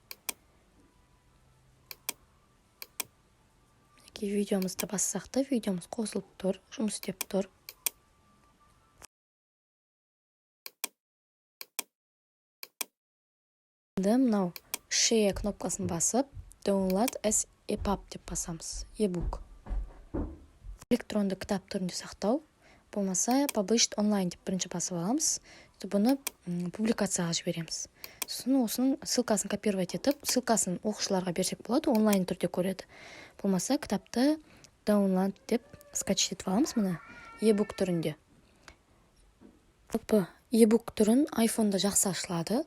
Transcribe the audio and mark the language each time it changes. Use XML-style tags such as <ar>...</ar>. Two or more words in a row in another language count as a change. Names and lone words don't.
<kk>Мінекей видеомызды бассақ та, видеомыз қосылып тұр, жұмыс істеп тұр. Енді мынау share кнопкасын басып,</kk> <en>download as EPUB деп басамыз. E-book.</en> <kk>Электронды кітап түрінде сақтау. Болмаса,</kk> <en>published online</en> <kk>деп бірінші басып аламыз. Бұны публикацияға жібереміз. Сосын осының ссылкасын копировать етіп, ссылкасын оқушыларға берсек болады, онлайн түрде көреді. Болмаса, кітапты download деп скачать етіп аламыз, мұны e-book түрінде. E-book түрін iPhone-да жақсы ашылады.</kk>